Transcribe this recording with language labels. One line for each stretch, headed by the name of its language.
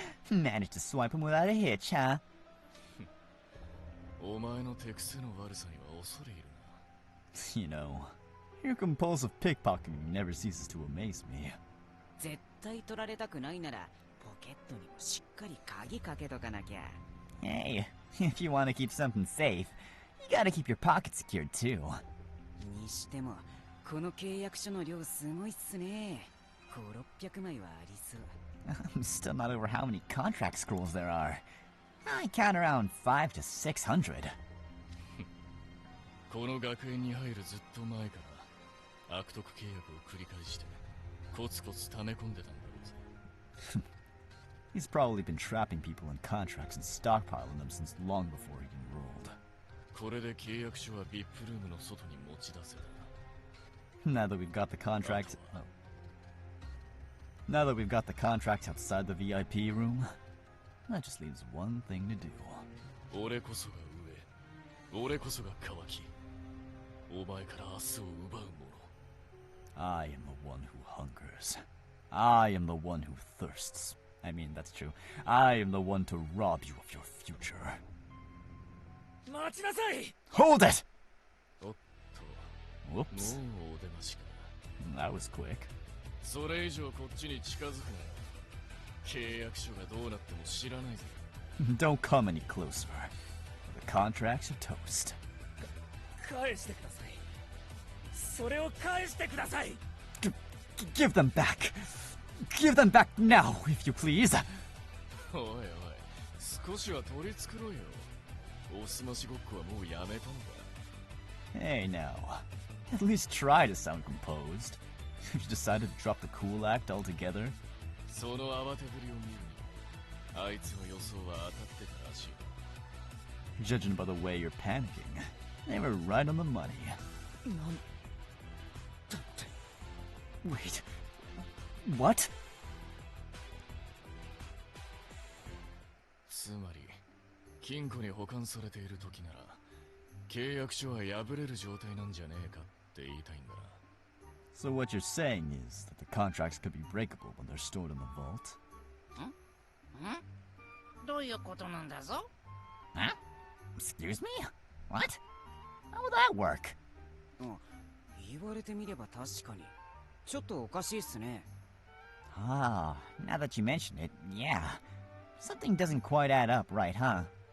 English: Managed to swipe him without a hitch, huh?
Japanese: お前の手癖の悪さには恐れ入る
English: You know, your compulsive pickpocketing never ceases to amaze me.
Japanese: 絶対取られたくないなら、ポケットにもしっかり鍵かけとかなきゃ。
English: Hey, if you want to keep something safe, you gotta keep your pockets secured too.
Japanese: にしても、この契約書の量すごいっすね。 5、600枚はありそう。
English: I'm still not over how many contract scrolls there are. I count around 500 to 600.
Japanese: この学園に入るずっと前から悪徳契約を繰り返してコツコツ溜め込んでたんだろうぜ。
English: He's probably been trapping people in contracts and stockpiling them since long before he enrolled.
Japanese: これで契約書は VIP ルームの外に持ち出せた。
English: Now that we've got the contracts... Oh. Now that we've got the contracts outside the VIP room, that just leaves one thing to do.
Japanese: 俺こそが上、俺こそが渇き、お前から明日を奪う者。
English: I am the one who hungers. I am the one who thirsts. I mean, that's true. I am the one to rob you of your future.
Japanese: 待ちなさい。
English: Hold it!
Japanese: おっと、もう
English: Whoops.
Japanese: お出ましか。
English: That was quick.
Japanese: それ以上こっちに近づくなよ。契約書がどうなっても知らないぜ。
English: Don't come any closer. The contracts are toast.
Japanese: 返してください。それを返してください。
English: Give them back. Give them back now, if you please.
Japanese: おいおい、少しは取り繕ろよ。おすましごっこはもうやめたのか。
English: Hey now. At least try to sound composed. If you decided to drop the cool act altogether.
Japanese: その慌てぶりを見るに、あいつの予想は当たってたらしい。
English: Judging by the way you're panicking, they were right on the money.
Japanese: なんだって。
English: Wait. What?
Japanese: つまり、金庫に保管されている時なら、契約書は破れる状態なんじゃねえかって言いたいんだな。
English: So what you're saying is that the contracts could be breakable when they're stored in the vault?
Japanese: どういうことなんだぞ？
English: Huh? Excuse me? What? How would that work?
Japanese: 言われてみれば確かに。ちょっとおかしいっすね。
English: Ah, now that you mention it, yeah. Something doesn't quite add up, right, huh?